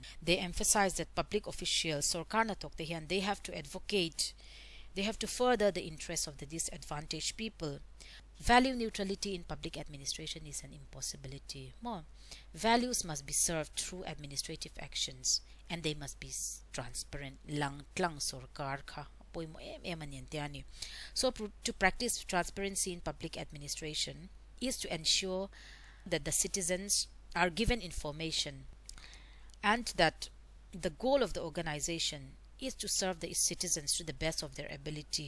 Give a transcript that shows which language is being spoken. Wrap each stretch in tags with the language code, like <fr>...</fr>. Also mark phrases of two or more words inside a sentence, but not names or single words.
<en>They emphasize that public officials or Karnatok they have to advocate, they have to further the interests of the disadvantaged people. Value neutrality in public administration is an impossibility. More, values must be served through administrative actions and they must be transparent. Lang tlang sorkar ka. So to practice transparency in public administration is to ensure that the citizens are given information and that the goal of the organization is to serve the citizens to the best of their ability.</en>